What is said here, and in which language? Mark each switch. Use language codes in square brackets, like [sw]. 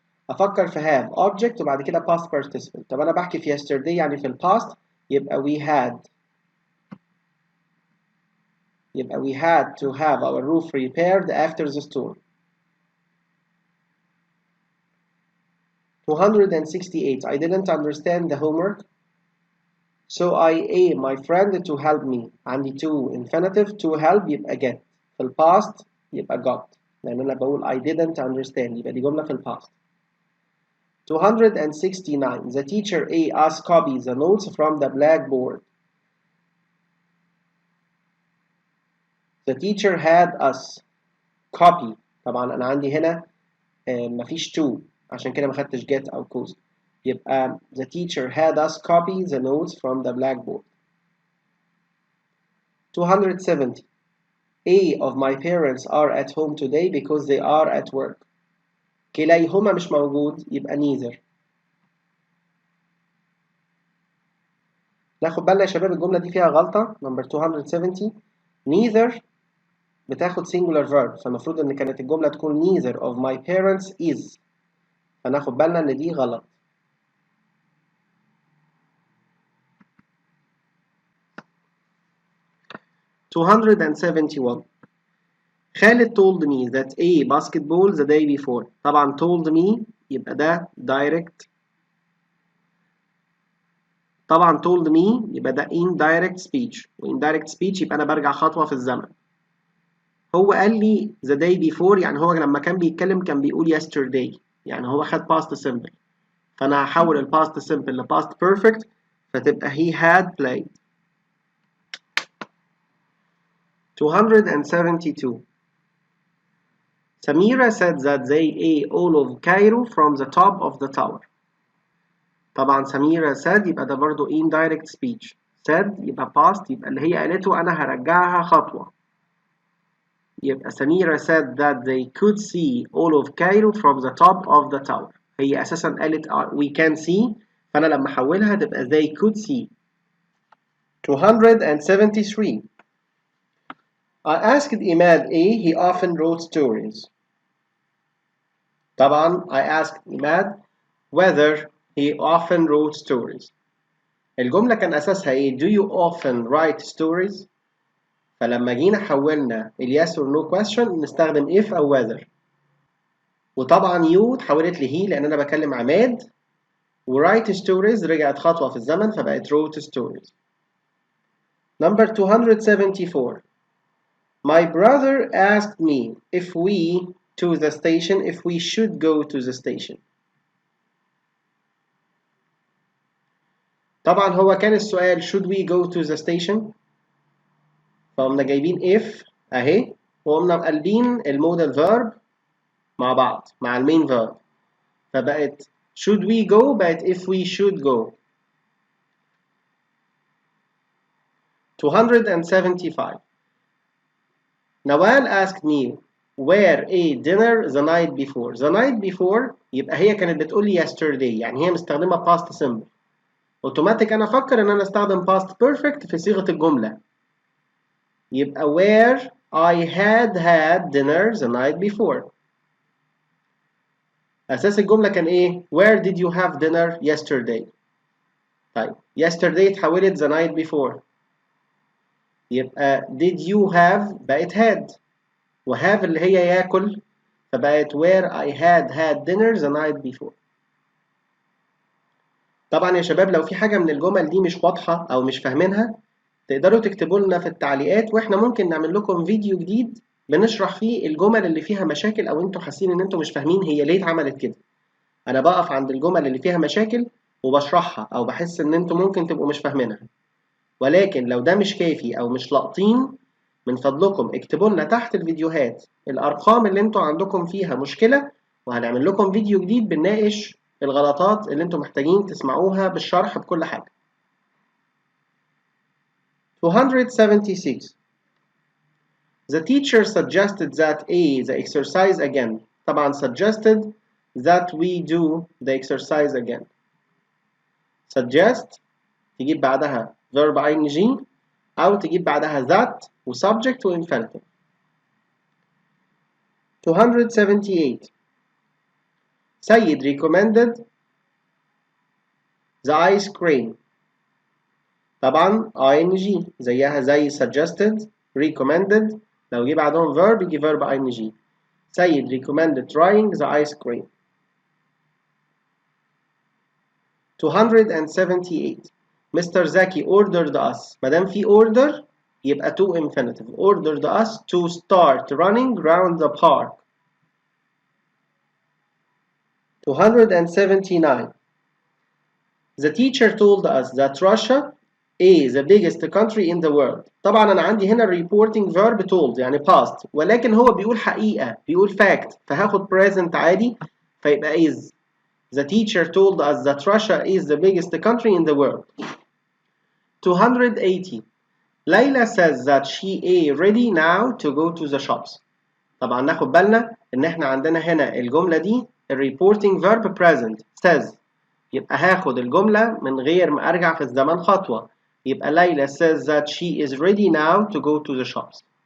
[ar] أفكر في [en] have object [ar] وبعد كده [en] past participle. [ar] طب أنا بحكي في [en] yesterday [ar] يعني في الباست، يبقى [en] we had to have our roof repaired after the storm. 268 I didn't understand the homework so I asked my friend to help me. [ar] عندي to infinitive to help يبقى get، في الباست يبقى got، لأن أنا بقول [en] I didn't understand [ar] يبقى دي جملة في الباست. [en] 269 The teacher A asked copy the notes from the blackboard. The teacher had us copy. [ar] طبعا أنا عندي هنا مفيش [en] to [ar] عشان كده ما خدتش [en] get أو cause، [ar] يبقى [en] the teacher had us copy the notes from the blackboard. 270 A of my parents are at home today because they are at work. [ar] كليهما مش موجود يبقى neither. ناخد بالنا يا شباب الجملة دي فيها غلطة. number 270 neither بتاخد singular verb، فالمفروض ان كانت الجملة تكون [en] neither of my parents is، [ar] فناخد بالنا ان دي غلط. [en] 271 Khalid told me that a basketball the day before. [ar] طبعا told me يبقى ده direct، طبعا told me يبقى ده indirect speech، وindirect speech يبقى أنا برجع خطوة في الزمن. هو قال لي the day before يعني هو لما كان بيتكلم كان بيقول yesterday، يعني هو خد past simple، فأنا هحول ال past simple ل past perfect فتبقى [en] he had played. 272 Samira said that they ate all of Cairo from the top of the tower. [ar] طبعا سميرة said يبقى ده برضو indirect speech، said يبقى past يبقى اللي هي قالته أنا هرجعها خطوة، يبقى سميرة [en] said that they could see all of Cairo from the top of the tower. [ar] هي أساسا قالت [en] we can see، [ar] فأنا لما أحولها تبقى [en] they could see. 273 I asked Imad A he often wrote stories. [ar] طبعا [en] I asked Imad whether he often wrote stories. [ar] الجملة كان أساسها إيه؟ [en] Do you often write stories؟ [ar] فلما جينا حولنا ال yes or no question نستخدم if أو whether. وطبعا you اتحولت ل he لأن أنا بكلم عماد، و [en] write stories [ar] رجعت خطوة في الزمن فبقت [en] wrote stories. Number 274 My brother asked me if we should go to the station. [ar] طبعا هو كان السؤال [en] should we go to the station، [ar] فقمنا جايبين if اهي وقمنا مقلبين المودال فيرب مع بعض مع المين فيرب، فبقت should we go بقت [en] if we should go. 275 Nawal asked me where a dinner the night before. [ar] The night before يبقى هي كانت بتقول لي yesterday، يعني هي مستخدمة past simple، اوتوماتيك انا افكر ان انا استخدم past perfect في صيغة الجملة، [en] يبقى where I had dinner the night before. [ar] أساس الجملة كان إيه؟ [en] Where did you have dinner yesterday؟ [ar] طيب yesterday اتحولت [en] the night before. [ar] يبقى did you have بقت had، وhave اللي هي ياكل، فبقت [en] where I had dinner the night before. [ar] طبعا يا شباب لو في حاجة من الجمل دي مش واضحة أو مش فاهمينها تقدروا تكتبوا لنا في التعليقات، وإحنا ممكن نعمل لكم فيديو جديد بنشرح فيه الجمل اللي فيها مشاكل أو أنتوا حاسين إن أنتوا مش فاهمين هي ليه اتعملت كده. أنا بقف عند الجمل اللي فيها مشاكل وبشرحها أو بحس إن أنتوا ممكن تبقوا مش فاهمينها. ولكن لو ده مش كافي أو مش لاقطين، من فضلكم اكتبوا لنا تحت الفيديوهات الأرقام اللي أنتوا عندكم فيها مشكلة، وهنعمل لكم فيديو جديد بنناقش الغلطات اللي أنتوا محتاجين تسمعوها بالشرح بكل حاجة. [en] 276. The teacher suggested that the exercise again. [ar] طبعا [en] suggested that we do the exercise again. [ar] suggest تجيب بعدها verb ing أو تجيب بعدها that و subject و infinitive. [en] 278. سيد recommended the ice cream. [ar] طبعا ing زيها زي suggested recommended، لو جه بعدهم verb يجي verb ing. [en] سيد recommended trying the ice cream. 278. Mr. Zaki ordered us. [ar] ما دام في order يبقى to infinitive. [en] Ordered us to start running round the park. 279. The teacher told us that Russia is the biggest country in the world. [ar] طبعا أنا عندي هنا reporting verb told يعني past، ولكن هو بيقول حقيقة، بيقول fact، فهاخد present عادي فيبقى is. [en] The teacher told us that Russia is the biggest country in the world. 280. Layla says that she is ready now to go to the shops. [ar] طبعا ناخد بالنا ان احنا عندنا هنا الجملة دي reporting verb present says، يبقى هاخد الجملة من غير ما ارجع في الزمن خطوة، يبقى [en] Layla says that she is ready now to go to the shops.